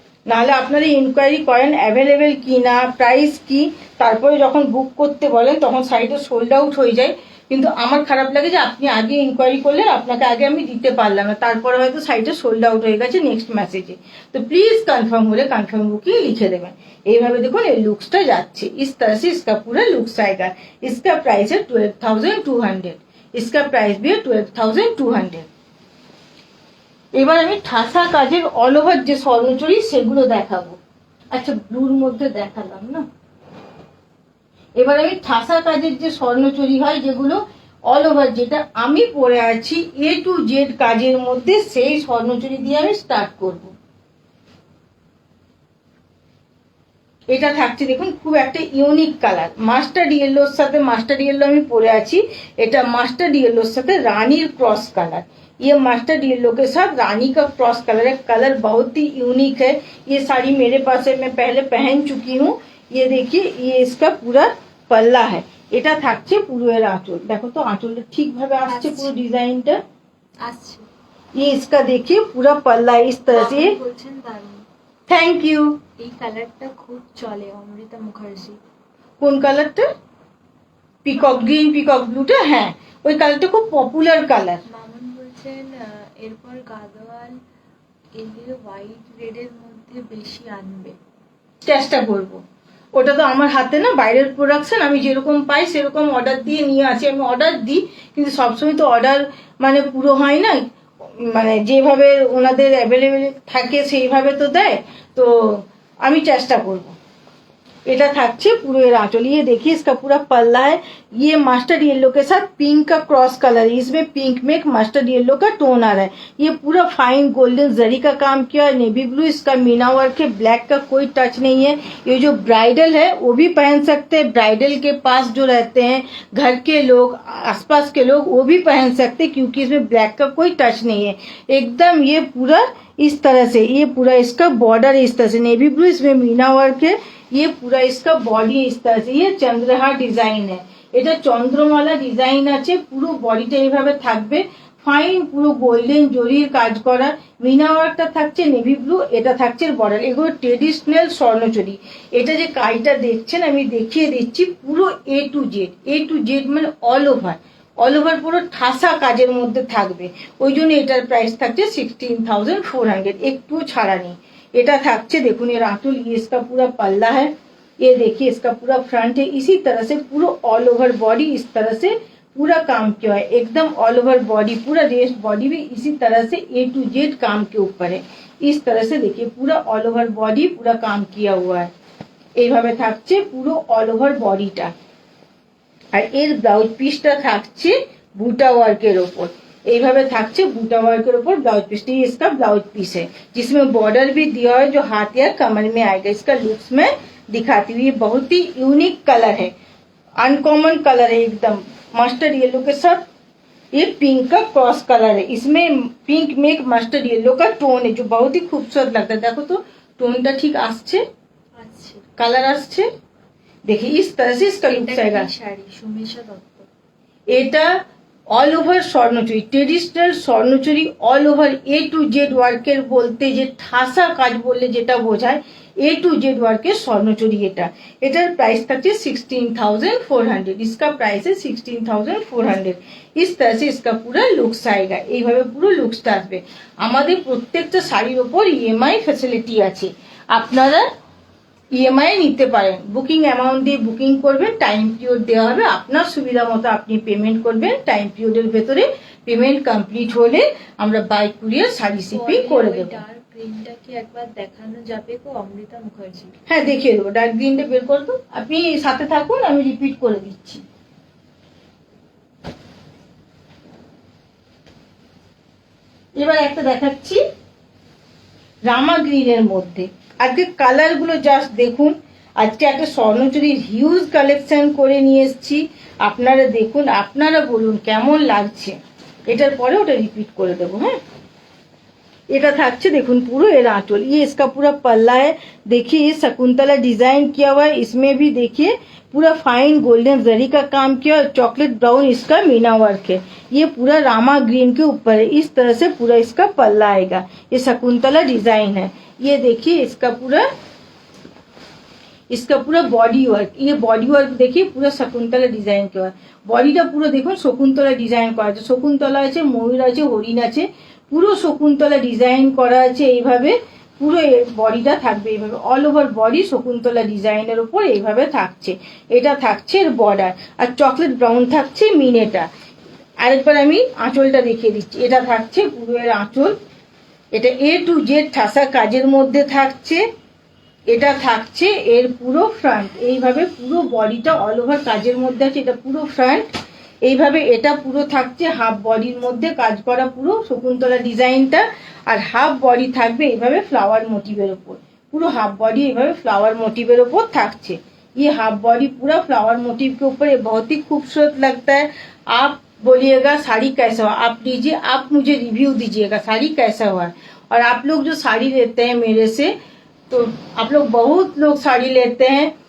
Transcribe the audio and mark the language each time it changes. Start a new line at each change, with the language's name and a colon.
Bangla: নাহলে আপনারা ইনকোয়ারি করেন অ্যাভেলেবেল কি না, প্রাইস কি, তারপরে যখন বুক করতে বলেন তখন সাইটে সোল্ড আউট হয়ে যায়। কিন্তু আমার খারাপ লাগে যে আপনি আগে ইনকোয়ারি করলেন, আপনাকে আগে আমি দিতে পারলাম না, তারপরে হয়তো সাইটে সোল্ড আউট হয়ে গেছে নেক্সট মেসেজে। তো প্লিজ কনফার্ম হলে কনফার্ম বুকিং লিখে দেবেন। এইভাবে দেখুন এই লুকসটা যাচ্ছে,
Hindi: इस तरह से इसका पूरा लुक्स आएगा। इसका प्राइस है 12,200, इसका प्राइस भी है 12,200।
Bangla: এবার আমি ঠাসা কাজের অল ওভার যে স্বর্ণচুড়ি সেগুলো দেখাবো। আচ্ছা ব্লুর মধ্যে দেখালাম না, এবার আমি ঠাসা কাজের যে স্বর্ণচুড়ি হয় যেগুলো অল ওভার, যেটা আমি পরে আছি A to Z কাজের মধ্যে, সেই স্বর্ণচুড়ি দিয়ে আমি স্টার্ট করব। এটা থাকছে দেখুন খুব একটা ইউনিক কালার, মাস্টার্ড ইয়েলোর সাথে, মাস্টার্ড ইয়েলো আমি পরে আছি, এটা মাস্টার্ড ইয়েলোর সাথে রানীর
Hindi: क्रॉस कलर, ये मस्टर्ड येलो के साथ रानी का क्रॉस कलर है, कलर बहुत ही यूनिक है। ये साड़ी मेरे पास है, मैं पहले पहन चुकी हूँ, ये देखिए ये इसका पूरा पल्ला है,
Bangla: এটা থাকছে পুরো এর আঁচল। দেখো তো আঁচলটা ঠিকভাবে আসছে পুরো ডিজাইনটা আসছে।
Hindi: ये इसका देखिए पूरा पल्ला इस तरह से।
Bangla: আপনি বলছেন দারুণ। Thank you. এই কালারটা খুব চলে অমৃতা মুখার্জি। কোন কালারটা? পিকক গ্রিন পিকক ব্লুটা? হ্যাঁ ওই কালারটা খুব পপুলার কালার। মামুন বলছেন এরপর গাদোয়াল এলে হোয়াইট রেডের মধ্যে বেশি আনবে। চেষ্টা করব, ওটা তো আমার হাতে না, বাইরের প্রোডাকশন, আমি যেরকম পাই সেরকম অর্ডার দিয়ে নিয়ে আসি। আমি অর্ডার দিই কিন্তু সবসময় তো অর্ডার মানে পুরো হয় না, মানে যেভাবে ওনাদের অ্যাভেলেবেল থাকে সেইভাবে তো দেয়, তো আমি চেষ্টা করব। এটা থাকছে পুরো এর आंचल।
Hindi: ये देखिए इसका पूरा पल्ला है, ये मस्टर्ड येलो के साथ पिंक का क्रॉस कलर है, इसमें पिंक में एक मस्टर्ड येलो का टोन आ रहा है। ये पूरा फाइन गोल्डन जरी का काम किया है, नेवी ब्लू इसका मीना वर्क है, ब्लैक का कोई टच नहीं है। ये जो ब्राइडल है वो भी पहन सकते हैं, ब्राइडल के पास जो रहते हैं घर के लोग, आसपास के लोग, वो भी पहन सकते हैं क्योंकि इसमें ब्लैक का कोई टच नहीं है। एकदम ये पूरा इस तरह से, ये पूरा इसका बॉर्डर इस तरह से नेवी ब्लू, इसमें मीना वर्क है। ये पूरा इसका बॉडी इस तरह से, ये चंद्रहार डिजाइन है,
Bangla: এটা চন্দ্রমালা ডিজাইন আছে। পুরো বডিটা এইভাবে থাকবে, ফাইন পুরো গোল্ডেন জরির কাজ করা, মিনা ওয়ার্কটা থাকছে নেভি ব্লু, এটা থাকছে বর্ডার। এগুলো ট্রেডিশনাল স্বর্ণচুরি। এটা যে কাজটা দেখছেন আমি দেখিয়ে দিচ্ছি, পুরো এ টু জেড মানে অল ওভার পুরো ঠাসা কাজের মধ্যে থাকবে। ওই জন্য এটার প্রাইস থাকছে 16,400, একটু ছাড়া নেই। এটা থাকছে দেখুন এর আঁচল,
Hindi: ये इसका पूरा पल्ला है, ये देखिए इसका पूरा फ्रंट है। इसी तरह से पूरा ऑल ओवर बॉडी इस तरह से पूरा काम किया है, एकदम ऑल ओवर बॉडी, पूरा रेस्ट बॉडी भी इसी तरह से ए टू जेड काम के ऊपर है। इस तरह से देखिए पूरा ऑल ओवर बॉडी पूरा काम किया हुआ है।
Bangla: এইভাবে থাকছে পুরো অল ওভার বডিটা। আর এর ব্লাউজ পিসটা থাকছে বুটা ওয়ার্কের ওপর, এইভাবে থাকছে বুটা
Hindi: वर्क ऊपर ब्लाउज पीस। ये इसका ब्लाउज पीस है जिसमें बॉर्डर भी दिया है जो हाथ या कमर में आएगा। इसका लुक्स में दिखाती हुई, बहुत ही यूनिक कलर है, अनकॉमन कलर है, एकदम मस्टर्ड येलो के साथ ये पिंक का क्रॉस कलर है। इसमें पिंक में एक मस्टर्ड येलो का टोन है जो बहुत ही खूबसूरत लगता है। देखो तो
Bangla: टोनটা ঠিক আসছে, কালার আসছে।
Hindi: देखिए इस तरह से इसका लुक्स आएगा।
Bangla: শাড়ি সুমিশা দত্ত। এটা all over Swarnachari, traditional Swarnachari, all over a to Z ওয়ার্কের বলতে যে ঠাসা কাজ বললে যেটা বোঝায়, ए टू जेड ওয়ার্কের স্বর্ণচুরি। এটার প্রাইস থাকছে 16,400,
Hindi: इसका प्राइस है 16,400। इस तरह से इसका पूरा लुक्स आएगा,
Bangla: এইভাবে পুরো লুকসটা আসবে। আমাদের প্রত্যেকটা শাড়ির উপর ইএমআই ফ্যাসিলিটি আছে, আপনারা ইএমআই নিতে পারেন। বুকিং অ্যামাউন্ট দিয়ে বুকিং করবেন, টাইম পিরিয়ড দেওয়া হবে, আপনার সুবিধা মতো আপনি পেমেন্ট করবেন। টাইম পিরিয়ডের ভেতরে পেমেন্ট কমপ্লিট হলে আমরা বাই কুরিয়ার শাড়ি শিপিং করে দেবো। ডার্ক গ্রিনটা কি একবার দেখানো যাবে গো অমৃতা মুখার্জি? হ্যাঁ দেখিয়ে দেবো, ডার্ক গ্রিনটা বের করে দেবো, আপনি সাথে থাকুন, আমি রিপিট করে দিচ্ছি। এবার একটা দেখাচ্ছি রামা গ্রিনের মধ্যে। আজকে কালার গুলো জাস্ট দেখুন, আজকে একটা স্বর্ণচুরির হিউজ কালেকশন করে নিয়ে এসেছি। আপনারা দেখুন, আপনারা বলুন কেমন লাগছে। এটার পরে ওটা রিপিট করে দেবো। হ্যাঁ এটা থাকছে দেখুন পুরো এর आंचल,
Hindi: ये इसका पूरा पल्ला है। देखिए ये शकुंतला डिजाइन किया हुआ है, इसमें भी देखिए पूरा फाइन गोल्डन जरी का काम किया है, चॉकलेट ब्राउन इसका मीना वर्क है। ये पूरा रामा ग्रीन के ऊपर है, इस तरह से पूरा इसका पल्ला आएगा। ये शकुंतला डिजाइन है। ये देखिए इसका पूरा बॉडी वर्क, ये बॉडी वर्क देखिए पूरा शकुंतला डिजाइन किया है।
Bangla: বডিটা পুরো দেখুন শকুন্তলা ডিজাইন করা আছে, শকুন্তলা আছে, ময়ূর আছে, হরিণ আছে, পুরো শকুন্তলা ডিজাইন করা আছে। এইভাবে পুরো বডিটা থাকবে, এইভাবে অল ওভার বডি শকুন্তলা ডিজাইনের উপর এইভাবে থাকছে। এটা থাকছে এর বর্ডার, আর চকলেট ব্রাউন থাকছে মিনেটা। আরেকবার আমি আঁচলটা দেখিয়ে দিচ্ছি। এটা থাকছে পুরো এর আঁচল, এটা এ টু জেড ঠাসা কাজের মধ্যে থাকছে। এটা থাকছে এর পুরো ফ্রন্ট, এইভাবে পুরো বডিটা অল ওভার কাজের মধ্যে আছে, এটা পুরো ফ্রন্ট। এইভাবে এটা পুরো থাকছে হাফ বডির মধ্যে কাজ করা পুরো শকুন্তলা ডিজাইনটা, আর হাফ বডি থাকবে এইভাবে फ्लावर मोटिवेর উপর।
Hindi: पूरा हाफ बॉडी
Bangla: এইভাবে
Hindi: फ्लावर मोटिवेর
Bangla: উপর থাকছে।
Hindi: ये हाफ बॉडी पूरा फ्लावर मोटिव के ऊपर, ये बहुत ही खूबसूरत लगता है। आप बोलिएगा साड़ी कैसा हुआ, आप लीजिए, आप मुझे रिव्यू दीजिएगा साड़ी कैसा हुआ है। और आप लोग जो साड़ी लेते हैं मेरे से, तो आप लोग बहुत लोग साड़ी लेते हैं,